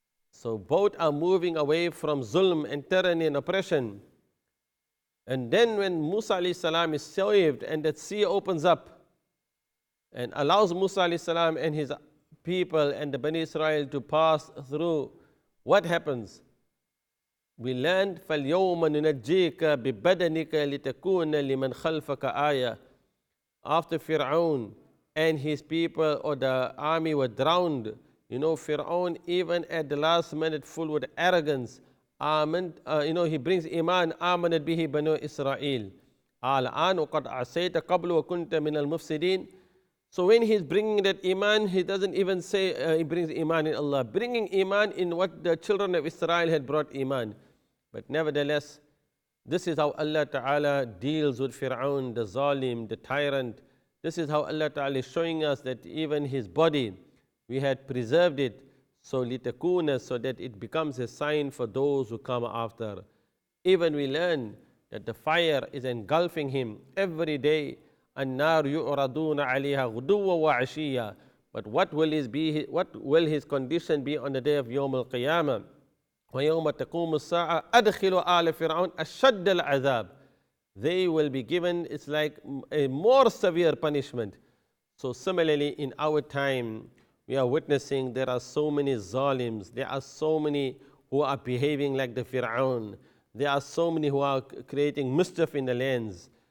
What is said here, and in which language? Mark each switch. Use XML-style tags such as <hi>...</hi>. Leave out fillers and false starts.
<en>So both are moving away from zulm and tyranny and oppression. And then when Musa alayhi salam is saved, and that sea opens up and allows Musa alayhi salam and his people and the Bani Israel to pass through, what happens? We learned,</en> <ar>فَالْيَوْمَ نُنَجِّيكَ بِبَدَنِكَ لِتَكُونَ لِمَنْ خَلْفَكَ آيَةً.</ar> <en>After Fir'aun and his people or the army were drowned, Fir'aun, even at the last minute, full with arrogance, he brings iman,</en> <ar>آمنت به بنو إسرائيل الآن وقد عصيت قبل وكنت من المفسدين.</ar> <en>So when he's bringing that iman, he doesn't even say he brings iman in Allah, bringing iman in what the children of Israel had brought iman. But nevertheless, this is how Allah Ta'ala deals with Fir'aun, the Zalim, the tyrant. This is how Allah Ta'ala is showing us that even his body, we had preserved it, so litakuna, so that it becomes a sign for those who come after. Even we learn that the fire is engulfing him every day.</en> <ar>النار يعرضون عليها غدوا وعشيا.</ar> <en>But what will his condition be on the day of Yawm al-Qiyamah?</en> <ar>ويوم تقوم الساعة أدخلوا آل فرعون أشد العذاب.</ar> <en>They will be given, it's like a more severe punishment. So similarly, in our time, we are witnessing there are so many zalims, there are so many who are behaving like the Fir'aun, there are so many who are creating mischief in the lands.</en>